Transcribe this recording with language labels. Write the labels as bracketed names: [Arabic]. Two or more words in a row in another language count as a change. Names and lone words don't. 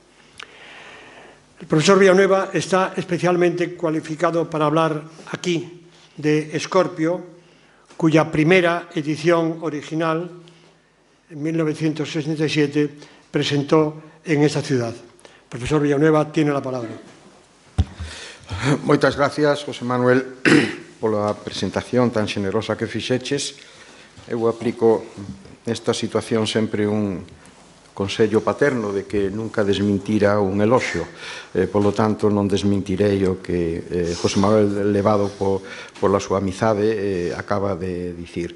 [Spanish] El profesor Villanueva está especialmente cualificado para hablar aquí de Escorpio, cuya primera edición original, en 1967, presentó en esta ciudad. El profesor Villanueva tiene la palabra. [Galician] Moitas gracias, José Manuel, pola presentación tan xenerosa que fixeches. Eu aplico nesta situación sempre un consello paterno de que nunca desmentira un eloxio. Polo tanto, non desmentirei o que José Manuel, levado pola súa amizade, acaba de dicir.